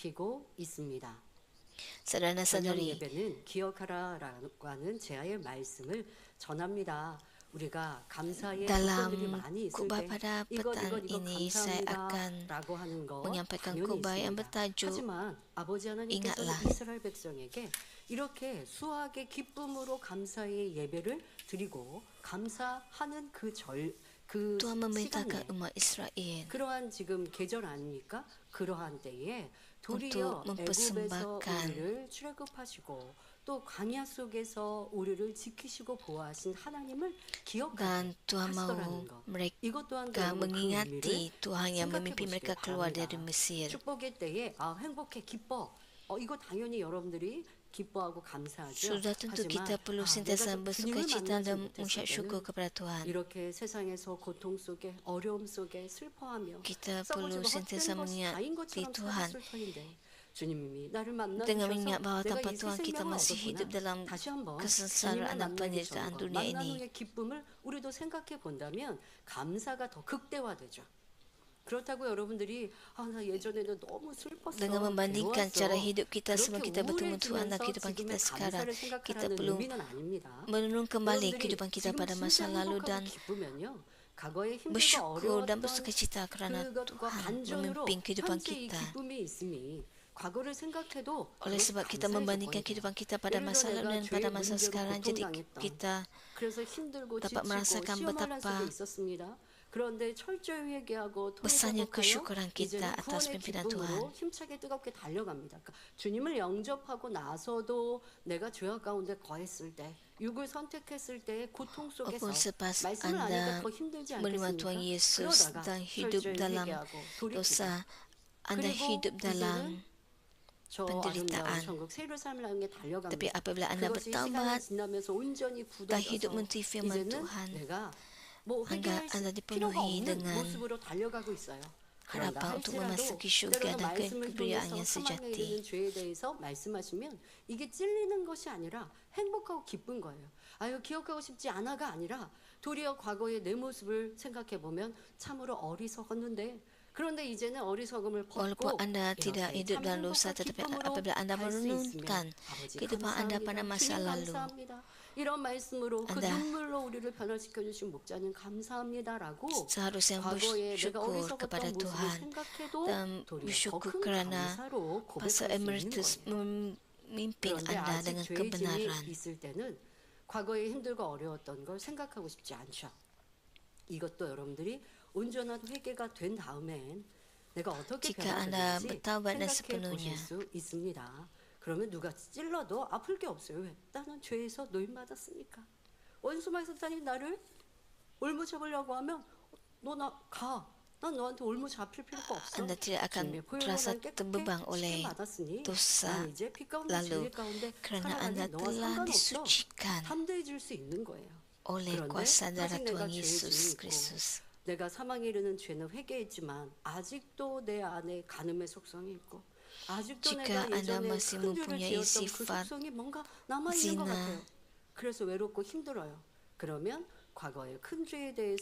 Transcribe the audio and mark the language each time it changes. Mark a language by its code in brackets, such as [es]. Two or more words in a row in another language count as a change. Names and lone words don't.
[ms] Saudara-saudari, dalam khutbah pada petang ini saya akan menyampaikan khutbah yang bertajuk Ingatlah. [ko] 이렇게 수확의 기쁨으로 감사의 예배를 드리고 감사하는 그 [ms] Tuhan memerintahkan [ko] 시간에 [ms] umat Israel [ko] 그러한 지금 계절 아닙니까? 그러한 때에 도리어 [ms] untuk [ko] 애굽에서 [ms] mempersembahkan [ko] 우리를 출애굽하시고 또 광야 속에서 우리를 지키시고 보호하신 하나님을 기억하게 [ms] dan Tuhan mahu [ko] 하시더라는 것. [ms] mereka [ko] 이것 또한 여러분 그 [ms] mengingati [ko] 의미를 [ms] Tuhan yang [ko] 생각해 [ms] memimpin [ko] 보시기 [ms] mereka keluar dari [ko] 바랍니다. [ms] Mesir. [ko] 축복의 때에 행복해 기뻐. 이거 당연히 여러분들이 기뻐하고 감사하죠. [ms] Sudah tentu kita perlu sentiasa bersukacita dan mengucap syukur kepada Tuhan. [ko] 이렇게 세상에서 고통 속에 어려움 속에 슬퍼하며 [ms] Kita [ko] 썩어지고 [ms] perlu sentiasa [ko] 헛된 것이 다인 [ms] mengingati [ko] 것처럼 [ms] Tuhan [ko] 살았을 터인데 주님이 나를 만나 [ms] dengan [ko] 주셔서 [ms] mengingat bahawa [ko] 내가 [ms] tanpa [ko] 이 [ms] Tuhan kita [ko] 생명을 [ms] masih hidup [ko] 얻었구나. [ms] dalam [ko] 다시 한번 [ms] kesengsaraan [ko] 주님을 [ms] dan [ko] 만나기 [ms] penderitaan [ko] 전과 [ms] dunia [ko] 만난 [ms] ini. [ko] 후의 기쁨을 우리도 생각해 본다면 감사가 더 극대화되죠. 그렇다고 여러분들이 나 예전에는 너무 슬펐어. [ms] Dengan membandingkan [ko] 괴로웠어. [ms] cara hidup kita sebelum [ko] 그렇게 [ms] kita bertemu Tuhan dan [ko] 우울해지면서 [ms] kehidupan kita [ko] 지금의 [ms] sekarang, [ko] 감사를 [ms] kita [ko] 생각하라는 [ms] perlu [ko] 의미는 아닙니다. [ms] merenung kembali [ko] 여러분들이 [ms] kehidupan kita [ko] 지금 [ms] pada masa [ko] 진짜 [ms] lalu [ko] 행복하고 [ms] dan [ko] 기쁘면요. 과거에 힘들고 [ms] bersyukur dan [ko] 어려웠던 [ms] bersukacita kerana [ko] 그것과 [ms] Tuhan [ko] 반전으로 [ms] memimpin kehidupan [ko] 현재 이 [ms] kita. [ko] 기쁨이 있음이 과거를 생각해도 [ms] Oleh sebab kita [ko] 감사의 [ms] membandingkan [ko] 조건이에요. [ms] kehidupan kita pada [ko] 예를 [ms] masa [ko] 들어 [ms] lalu [ko] 내가 [ms] dan pada [ko] 죄의 [ms] masa [ko] 문제로 [ms] sekarang, jadi [ko] 고통당했던 [ms] kita [ko] 그래서 힘들고 [ms] dapat [ko] 지치고 [ms] merasakan [ko] 시험을 할 [ms] betapa [ko] 수도 있었습니다. 그런데 철저히 회개하고 [ms] besarnya [ko] 통회복하여 [ms] kesyukuran kita [ko] 이제는 [ms] atas [ko] 구원의 [ms] pimpinan [ko] 기쁨으로 [ms] Tuhan. [ko] 힘차게 뜨겁게 달려갑니다. 그러니까 주님을 영접하고 나서도 내가 죄악 가운데 거했을 때, 육을 선택했을 때 고통 속에서 [ms] Walaupun selepas [ko] 말씀을 [ms] anda [ko] 아니까 더 힘들지 [ms] menerima [ko] 않겠습니까? [ms] Tuhan Yesus [ko] 그러다가 [ms] dan hidup [ko] 철저히 [ms] dalam [ko] 회개하고 돌이키고 [ms] dosa, anda [ko] 그리고 [ms] hidup dalam [ko] 저 [ms] penderitaan. [ko] 아름다운 천국 새 예루살렘을 향해 [ms] Tapi [ko] 달려갑니다. [ms] apabila anda [ko] 그것이 시간이 [ms] bertaubat [ko] 지나면서 온전히 [ms] dan hidup [ko] 굳어져서 [ms] mengikuti firman [ko] 이제는 [ms] Tuhan, [ko] 내가 뭐 [ms] anda [ko] 회개할 [ms] dipenuhi [ko] 필요가 없는 [ms] dengan [ko] 모습으로 달려가고 있어요. 그런가 [ms] harapan untuk [ko] 할지라도 [ms] memasuki syurga [ko] 때로는 [ms] dan [ko] 말씀을 [ms] kemuliaan [ko] 통해서 [ms] yang [ko] 사망에 [ms] sejati. [ko] 이르는 죄에 대해서 말씀하시면 이게 찔리는 것이 아니라 행복하고 기쁜 거예요. 아유 기억하고 싶지 않아가 아니라 도리어 과거의 내 모습을 생각해 보면 참으로 어리석었는데 그런데 이제는 어리석음을 [ms] Walaupun [ko] 벗고 [ms] anda tidak [ko] 이렇게 [ms] hidup [ko] 참 [ms] dalam dosa, [ko] 행복과 [ms] tetapi [ko] 기쁨으로 [ms] apabila anda [ko] 갈 수 [ms] merenungkan [ko] 있으면 아버지 [ms] kehidupan anda pada [ko] 감사합니다. [ms] masa [ko] 주님 [ms] lalu, [ko] 감사합니다. 이런 말씀으로 그 [ms] Anda [ko] 눈물로 우리를 변화시켜 주신 목자님 감사합니다라고 [ms] seharusnya [ko] 과거에 내가 [ms] bersyukur kepada [ko] 어리석었던 모습을 [ms] Tuhan [ko] 생각해도 [ms] dan [ko] 도리어 더 [ms] bersyukur [ko] 큰 [ms] kerana [ko] 감사로 고백할 [ms] Pastor [ko] 수 있는 [ms] Emeritus [ko] 거예요. [ms] memimpin [ko] 그런데 [ms] anda [ko] 아직 [ms] dengan [ko] 죄의 [ms] kebenaran. [ko] 짐이 있을 때는 과거에 힘들고 어려웠던 걸 생각하고 싶지 않죠. 이것도 여러분들이 온전한 회개가 된 다음엔 내가 어떻게 [ms] Jika anda [ko] 변화되는지 [ms] bertaubat dan [ko] 생각해 [ms] sepenuhnya, [ko] 보실 수 있습니다. 그러면 누가 찔러도 아플 게 없어요. 왜? 나는 죄에서 노임받았으니까. 원수마의 사탄이 나를 올무 잡으려고 하면 너 나 가. 난 너한테 올무 잡힐 필요가 없어. [ms] anda tidak akan [ko] 주님의 보혈로 [ms] terasa [ko] 난 깨끗해 [ms] terbebang oleh [ko] 받았으니 [ms] dosa [ko] 난 이제 피 가운데 [ms] lalu, [ko] 진리 가운데 [ms] kerana [ko] 살아가니 [ms] anda [ko] 너와 [ms] telah [ko] 상관없어. [ms] disucikan [ko] 담대해질 수 있는 거예요. [ms] oleh [ko] 그런데 [ms] kuasa darah [ko] 아직 내가 [ms] Tuhan [ko] 죄의 [ms] Yesus [ko] 짐이 있고 [ms] Kristus. [ko] 내가 사망에 이르는 죄는 회개했지만 아직도 내 안에 간음의 속성이 있고 아직도 [ms] Jika [ko] 내가 [ms] anda [ko] 예전에 [ms] masih [ko] 큰 죄를 [ms] mempunyai [ko] 지었던 그 [ms] sifat [ko] 속성이 뭔가 남아있는 것 [ms] zina [ko] 같아요. 그래서 외롭고 힘들어요. 그러면 과거의 큰 죄에 대해서